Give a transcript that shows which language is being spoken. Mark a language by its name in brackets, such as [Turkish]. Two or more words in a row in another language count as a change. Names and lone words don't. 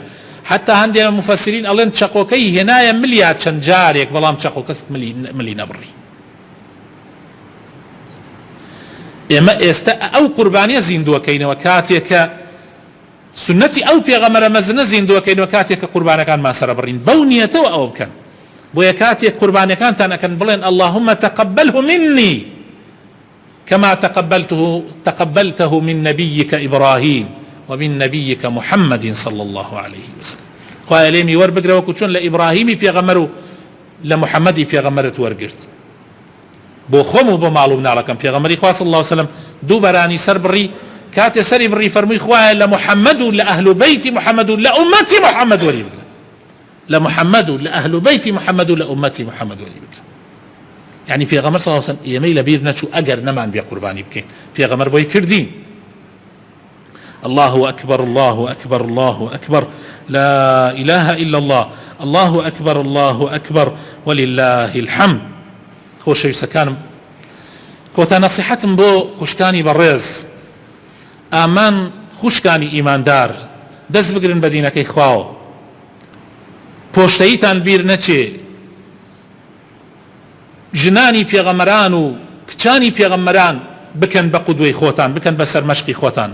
[Central Kurdish] حتا هەندێک مفەسرین ئەڵێن چەقۆکەی هێنایە ملیا چەند جارێک، بەڵام چەقۆکەس ملی نەبڕی. ئێمە ئێستا ئەو قوربانیە زیندووەکەینەوە کاتێک کە سنەتی ئەو پێغەمبەرە مەزنە زیندووەکەینەوە کاتێک کە قوربانەکانمان سەر بڕین، بەو نیەتەوە ئەوە بکەن. بۆیە کاتێک قوربانەکانتان ئەکەن بڵێن [Arabic] اللهم تقبله مني كما تقبلته من نبيك إبراهيم ومن نبيك محمد صلى الله عليه وسلم. [Central Kurdish] خوایە لێمی وەربگرە وەکو چۆن لە ئیبراهیمی پێغەمبەر و لە محەممەدی پێغەمبەرت وەرگرت بۆ خۆم و بۆ ماڵ و مناڵەکەم. پێغەمبەری خوا [Arabic] صلی الله عليه وسلم [Central Kurdish] دوو بەرانی سەر بڕی، کاتێ سەری بڕی فەرمووی خوایە لە محەممەد و لە ئەهل بەیتی محەممەد و لە ئومەتی محەممەد وەری بگرە، لە محەممەد و لە ئەهل بەیتی محەممەد و لە ئومەتی محەممەد وەری بگرە. يعني پێغەمبەر [Arabic] صلی الله عليه وسلم [Central Kurdish] ئێمەی لەبیر نەچوو ئەگەر نەمان بێ قوربانی بکەین، پێغەمبەر بۆی کردین. [Arabic] الله أكبر الله أكبر الله أكبر لا إله إلا الله الله أكبر الله أكبر ولله الحمد. [Central Kurdish] خۆشەویستەکانم کۆتا نەسیحەتم بۆ خوشکانی بەڕێز ئامان خوشکانی ئیماندار دەست بگرن بە دینەکەی خواوە، پۆشتەیتان بیر نەچێ، ژنانی پێغەمبەران و کچانی پێغەمبەران بکەن بە قودوەی خۆتان، بکەن بە سەرمەشقی خۆتان.